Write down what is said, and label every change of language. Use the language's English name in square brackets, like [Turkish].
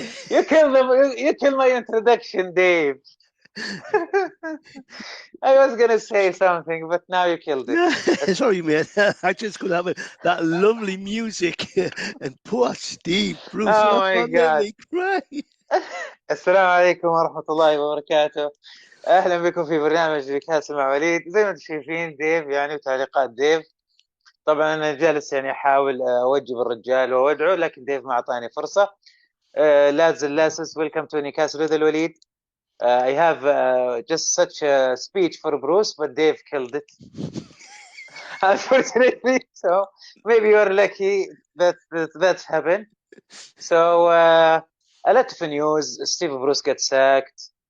[English] you kill my introduction, Dave. I was gonna say something, but now you killed it. Sorry, mate. I just could have that lovely music and poor Steve Bruce. Oh my Made God. me cry. [Arabic] السلام عليكم ورحمة الله وبركاته. أهلا بكم في برنامج نيوكاسل مع وليد. زي ما انتم شايفين ديف يعني وتعليقات ديف. طبعا أنا جالس يعني أحاول أوجه الرجال وأودعه، لكن ديف ما أعطاني فرصة. [English] لازل لاسس welcome to Newcastle with الوليد. I have just such a speech for Bruce, but Dave killed it. Unfortunately, so maybe you're lucky that's happened. So a lot of news. Steve Bruce gets sacked.